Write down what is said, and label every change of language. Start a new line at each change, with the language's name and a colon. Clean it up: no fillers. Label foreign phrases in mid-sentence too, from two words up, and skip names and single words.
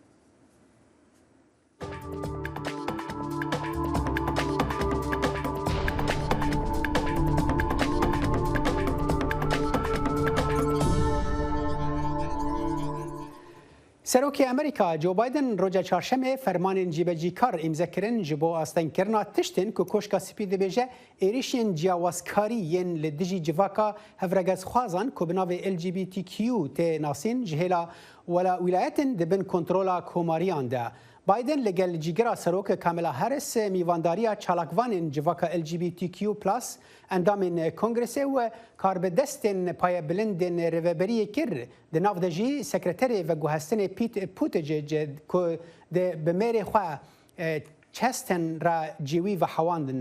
Central Kurdish: سەرۆکی ئەمریکا جۆ بایدن ڕۆژە چارشەمێ فەرمانên جیبەجیکار ئیمزەکردن
Kurdish: ji bo astengkirina tiştên ku koşka spî dibêje êrişên ciyawazkarî yên li dijî civaka hevregezxwazan ku bi navê LGBTQ tê nasîn ji hêla welayetên dibin kontrola komariyan de. Biden li gel cîgira Serokê Kamala Harris mîvandariya çalakvanên civaka LGBTQ+ endamên Kongresê û karbidestên payebilindên rêveberiyê kir di nav de jî sekreterê veguhestinê Pete Buttigieg ku bi mêrê xwe çesten re cêwî ve hewandin.